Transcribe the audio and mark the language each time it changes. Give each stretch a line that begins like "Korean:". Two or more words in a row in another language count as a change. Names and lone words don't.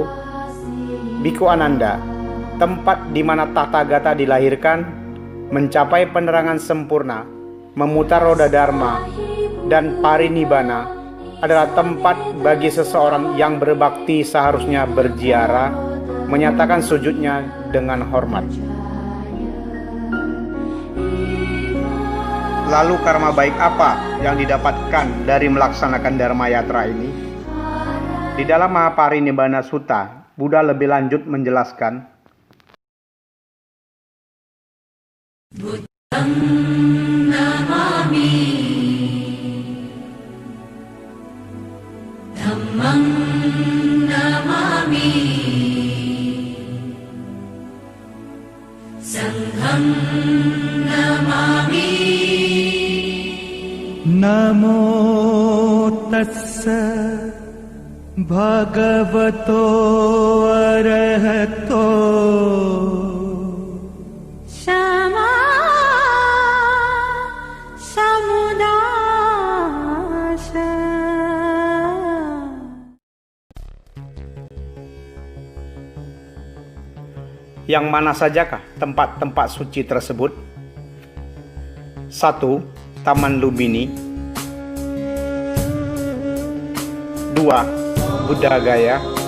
Indonesian: Biku Ananda, tempat di mana Tathagata dilahirkan, mencapai penerangan sempurna, memutar roda Dharma, dan parinibbana adalah tempat bagi seseorang yang berbakti seharusnya berziarah, menyatakan sujudnya dengan hormat. Lalu karma baik apa yang didapatkan dari melaksanakan Dharma Yatra ini? Di dalam Mahaparinibbana Sutta, Buddha lebih lanjut menjelaskan,
Pali: Buddham namami, Dhammam namami, Sangham namami. Namo tassa bhagavato arahato Sama samudasa.
Indonesian: Yang mana sajakah tempat-tempat suci tersebut? 1. Taman Lumbini. 2. Buddha Gaya.